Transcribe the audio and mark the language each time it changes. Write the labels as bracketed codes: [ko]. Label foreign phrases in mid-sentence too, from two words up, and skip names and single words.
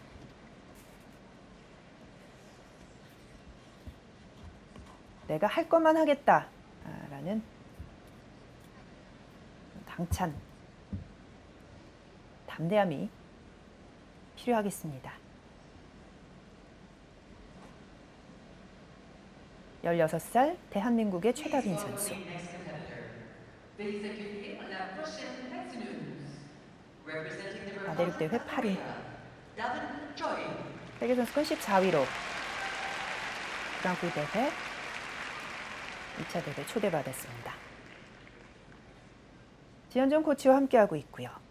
[ko] 내가 할 것만 하겠다라는 당찬 담대함이 필요하겠습니다. 16살 대한민국의 최다빈 선수. [en] Next competitor. [fr] Veuillez accueillir la prochaine patineuse. [en] Representing the [ko] 대륙 대회 [en] Republic of [ko] 8위. [en] Korea, Davin Choi. [ko] 세계 선수권 14위로 그랑프리 대회 2차 대회 초대받았습니다. 지현정 코치와 함께하고 있고요.